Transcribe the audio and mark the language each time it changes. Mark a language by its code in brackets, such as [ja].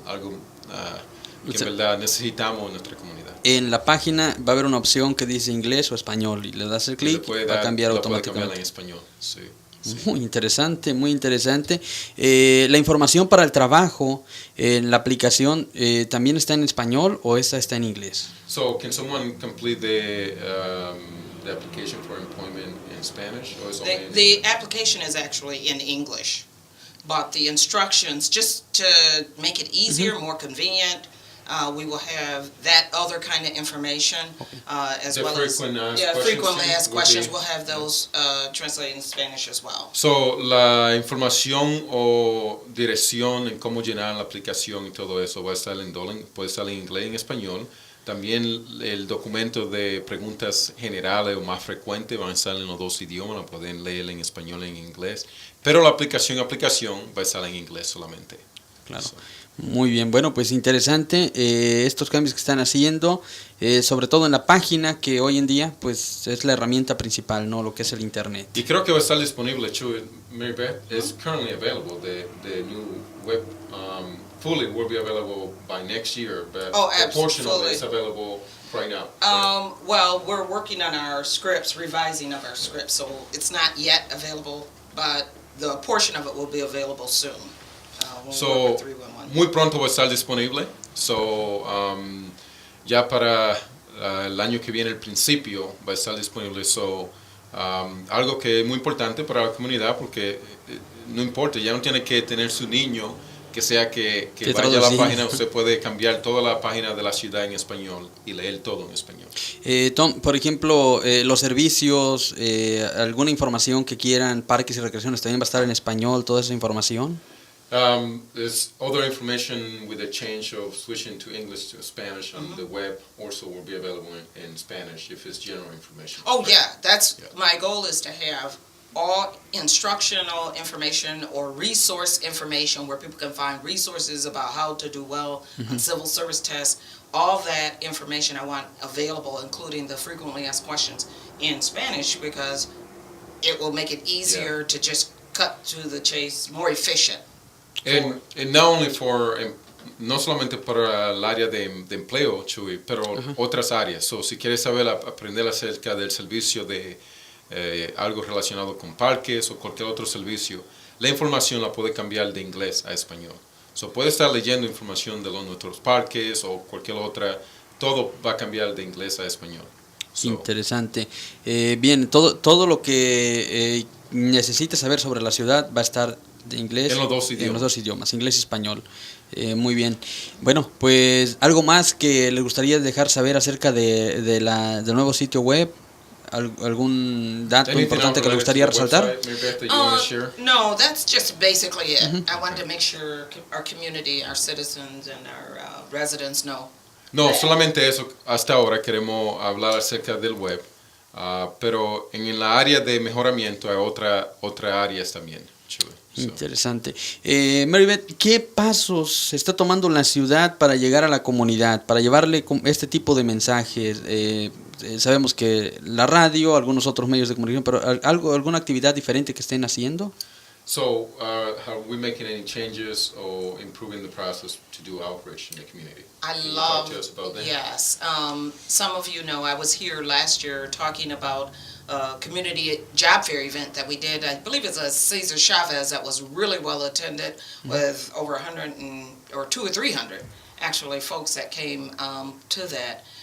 [es] Algo que en verdad necesitamos en nuestra comunidad. En la página va a haber una opción que dice inglés o español y le das el clic y va a cambiar automáticamente. En español, sí. Muy interesante, muy interesante. La información para el trabajo en la aplicación también está en español o esa está en inglés. [en] So, can someone complete the application for employment in Spanish or is only the application is actually in English, but the instructions, just to make it easier, more convenient, we will have that other kind of information, as well as frequently asked questions. We'll have those translated in Spanish as well. [es] So, la información o dirección en cómo llenar la aplicación y todo eso va a estar puede estar en inglés y en español. También el documento de preguntas generales o más frecuentes van a estar en los dos idiomas, lo pueden leer en español y en inglés, pero la aplicación va a estar en inglés solamente. Claro. Muy bien, bueno, pues interesante estos cambios que están haciendo, sobre todo en la página, que hoy en día pues es la herramienta principal, ¿no? Lo que es el internet. Y creo que va a estar disponible, [en] Chuy, Mary Beth, is currently available, the new web, fully will be available by next year, but a portion of it is available right now. Well, we're working on our scripts, revising of our scripts, so it's not yet available, but the portion of it will be available soon. [es] So, muy pronto va a estar disponible. So, ya para el año que viene, el principio, va a estar disponible. So, algo que es muy importante para la comunidad, porque no importa, ya no tiene que tener su niño, que sea que vaya a la página, usted puede cambiar toda la página de la ciudad en español y leer todo en español. Tom, por ejemplo, los servicios, alguna información que quieran, parques y recreaciones, también va a estar en español, toda esa información. [en] There's other information with the change of switching to English to Spanish on the web also will be available in Spanish if it's general information. Oh yeah, my goal is to have all instructional information or resource information where people can find resources about how to do well on civil service tests. All that information I want available, including the frequently asked questions in Spanish, because it will make it easier to just cut to the chase, more efficient. And not only [es] no solamente para el área de empleo, Chuy, pero otras áreas. So, si quieres aprender acerca del servicio de algo relacionado con parques o cualquier otro servicio, la información la puede cambiar de inglés a español. So, puede estar leyendo información de nuestros parques o cualquier otra, todo va a cambiar de inglés a español. So, interesante. Bien, todo lo que necesites saber sobre la ciudad va a estar de inglés, en los dos idiomas, inglés y español. Muy bien. Bueno, pues algo más que les gustaría dejar saber acerca del nuevo sitio web, algún dato importante que les gustaría resaltar. [en] No, that's just basically it. I wanted to make sure our community, our citizens and our residents know. [es] No, solamente eso. Hasta ahora queremos hablar acerca del web, pero en la área de mejoramiento hay otra áreas también. Interesante. Mary Beth, ¿qué pasos está tomando la ciudad para llegar a la comunidad, para llevarle este tipo de mensajes? Sabemos que la radio, algunos otros medios de comunicación, pero ¿alguna actividad diferente que estén haciendo? [en] So, are we making any changes or improving the process to do outreach in the community? Can you talk to us about that? Yes. Some of you know I was here last year talking about community job fair event that we did. I believe it's a Cesar Chavez that was really well attended with over 100 or 200 or 300 actually folks that came to that.